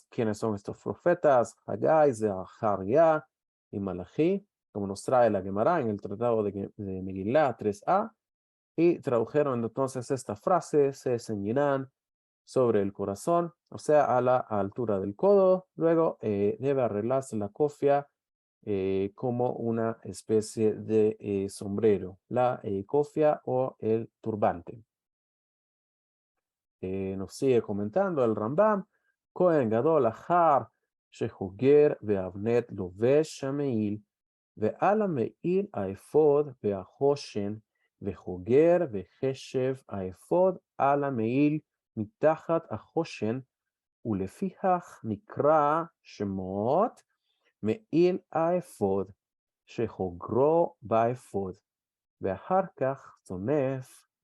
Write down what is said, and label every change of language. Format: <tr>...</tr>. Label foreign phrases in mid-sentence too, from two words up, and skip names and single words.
<es>¿Quiénes son estos profetas? Haggai, Zaharia y Malachi, como nos trae la Gemara en el tratado de Megilá 3a, y tradujeron entonces esta frase, se ceñirán sobre el corazón, o sea, a la altura del codo. Luego debe arreglarse la cofia como una especie de sombrero, la cofia o el turbante. Nos sigue comentando el Rambam,</es> <he>כהן גדול אחר שחוגר ואבנת לובש המעיל, ועל המעיל האפוד והחושן, וחוגר וחשב האפוד על המעיל מתחת החושן, ולפיכך נקרא שמות מעיל האפוד, שחוגרו באפוד, ואחר כך צונף</he>